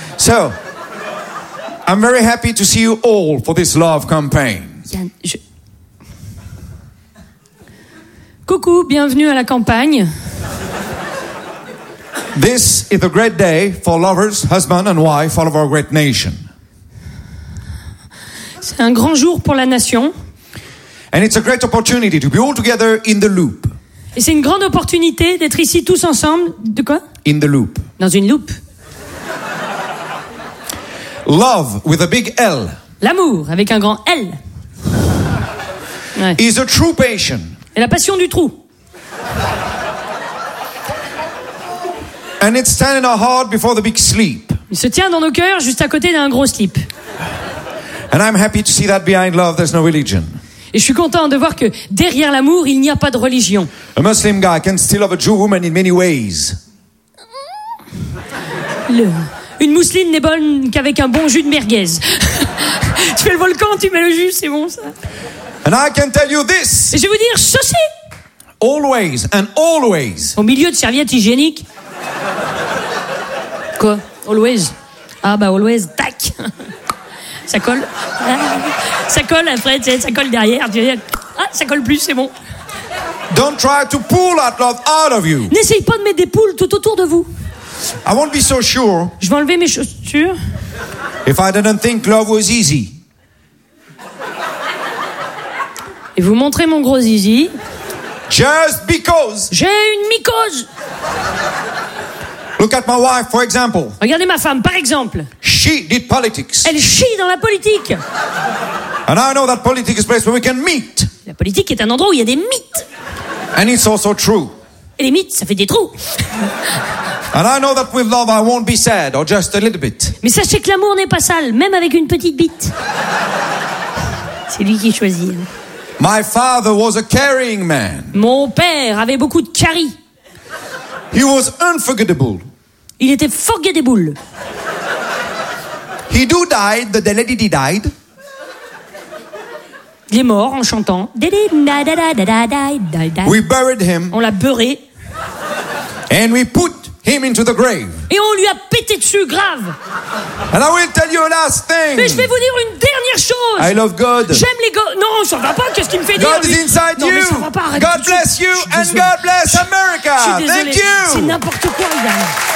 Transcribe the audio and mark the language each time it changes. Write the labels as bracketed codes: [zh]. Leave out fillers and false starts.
[en] So, I'm very happy to see you all for this love campaign. [fr] Coucou, bienvenue à la campagne. [en] This is a great day for lovers, husband and wife, all of our great nation. [fr] C'est un grand jour pour la nation. [en] And it's a great opportunity to be all together in the loop. [fr] Et c'est une grande opportunité d'être ici tous ensemble. De quoi? [en] In the loop. [fr] Dans une loupe. [en] Love with a big L. [fr] L'amour avec un grand L. [en] Is a true passion. [fr] Et la passion du trou. [en] And it's standing our heart before the big sleep. [fr] Il se tient dans nos cœurs juste à côté d'un gros slip. [en] And I'm happy to see that behind love there's no religion. [fr] Et je suis content de voir que derrière l'amour, il n'y a pas de religion. [en] A Muslim guy can still love a Jew woman in many ways. [fr] Une musulmane n'est bonne qu'avec un bon jus de merguez. Tu fais le volcan, tu mets le jus, c'est bon ça. [en] And I can tell you this. [fr] Et je vais vous dire ceci. [en] Always and always. [fr] Au milieu de serviettes hygiéniques. Quoi? Always. Ah bah always, tac. Ça colle. Ça colle après, ça colle derrière. Ah, ça colle plus, c'est bon. [en] Don't try to pull that love out of you. [fr] N'essaye pas de mettre des poules tout autour de vous. [en] I won't be so sure. [fr] Je vais enlever mes chaussures. [en] If I didn't think love was easy. [fr] Et vous montrez mon gros zizi. [en] Just because. [fr] J'ai une mycose. [en] Look at my wife, for example. [fr] Regardez ma femme, par exemple. [en] She did politics. [fr] Elle chie dans la politique. [en] And I know that politics is a place where we can meet. [fr] La politique est un endroit où il y a des mythes. [en] And it's also true. [fr] Et les mythes, ça fait des trous. [en] And I know that with love, I won't be sad, or just a little bit. [fr] Mais sachez que l'amour n'est pas sale, même avec une petite bite. C'est lui qui choisit. [en] My father was a caring man. [fr] Mon père avait beaucoup de caries. [en] He was unforgettable. [fr] Il était forgettable. [en] He do died, the lady did died. [fr] Il est mort en chantant. [en] We buried him. [fr] On l'a beurré. [en] And we put him into the grave. [fr] Et on lui a pété dessus grave. [en] And I will tell you a last thing. [fr] Mais je vais vous dire une dernière chose. [en] I love God. [fr] J'aime les gars. Non, ça va pas. Qu'est-ce qu'il me fait [en] God God is inside [fr] non, [en] you. [fr] Mais ça va pas. [en] God bless you and [fr] désolé. [en] God bless America. Thank you. [fr] C'est n'importe quoi, Yann.